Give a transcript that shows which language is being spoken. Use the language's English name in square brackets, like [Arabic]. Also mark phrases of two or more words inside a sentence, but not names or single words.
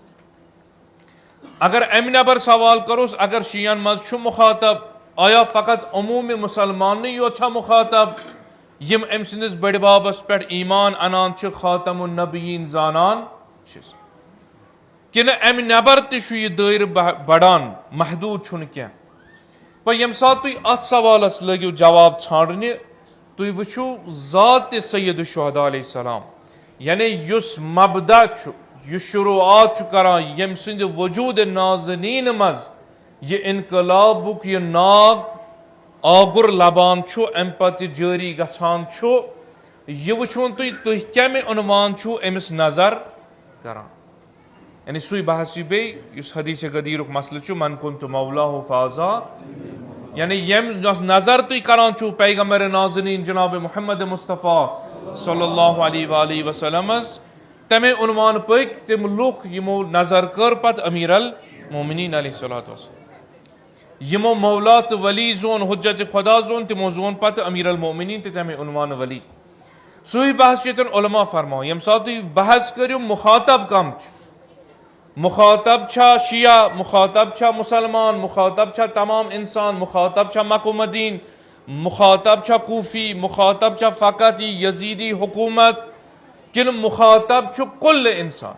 [Kashmiri] اگر امہِ نٮ۪بر سوال کروس، اگر شیعن منٛز چھُ مخاطب، آیا فقط عموٗمِ مُسلمانٕے یوت چھا مخاطب یم أمۍ سٕنٛدِس بٔڑِ بابس پٮ۪ٹھ ایمان انان چھِ، [Arabic] خاتم النبیین [Kashmiri] زانان چھِ، کِنہٕ امہِ نٮ۪بر تہِ چھُ یہِ دٲیرٕ بڑان، محدوٗد چھُنہٕ کینٛہہ؟ وۄنۍ ییٚمہِ ساتہٕ تُہۍ اتھ سوالس لٲگِو جواب ژھانڈنہِ، تُہۍ وٕچھِو ذات [Arabic] سید الشہداء علیہ السلام، [Kashmiri] یعنی یُس مبدا چھُ، یُس شروعات چھُ کران ییٚمہِ سٕنٛدِ وجوٗدِ نازنیٖن منٛز یہِ انقلابُک یہِ ناگ آگُر لبان چھُ، امہِ پتہٕ یہِ جٲری گژھان چھُ، یہِ وٕچھُن تُہۍ کمہِ عنوان چھُو أمِس نظر کران. یعنی سُے بحث یی بیٚیہِ یُس حدیث غدیٖرُک مسلہٕ چھُ، [Arabic] من كنت مولاه فازا، [Kashmiri] یعنی یۄس نظر تُہۍ کران چھُو پیغمبر نازنیٖن جناب محمد مصطفیٰ [Arabic] صلی اللہ علیہ وآلہ وسلمس، [Kashmiri] تمے عنوان پٔکۍ تِم لُکھ یِمو نظر کٔر پتہٕ [Arabic] امیر المومنین علیہ الصلوۃ والسلام. [Kashmiri] یِمو مولا تہٕ ولی زون، حجت خدا زون، تِمو زون پتہٕ [Arabic] امیر المومنین [Kashmiri] تہِ تمے عنوان ولی. سُے بحث چھُ ییٚتٮ۪ن علما فرماوان. ییٚمہِ ساتہٕ تُہۍ بحث کٔرِو مخاطب کم چھُ، مخاطب چھا شیعہ، مخاطب چھا مسلمان، مخاطب چھا تمام انسان، مخاطب چھا مکہ مدین، مخاطب چھا کوفی، مخاطب چھا فقط یہ یزیدی حکومت، کنہٕ مخاطب چھُ کل انسان؟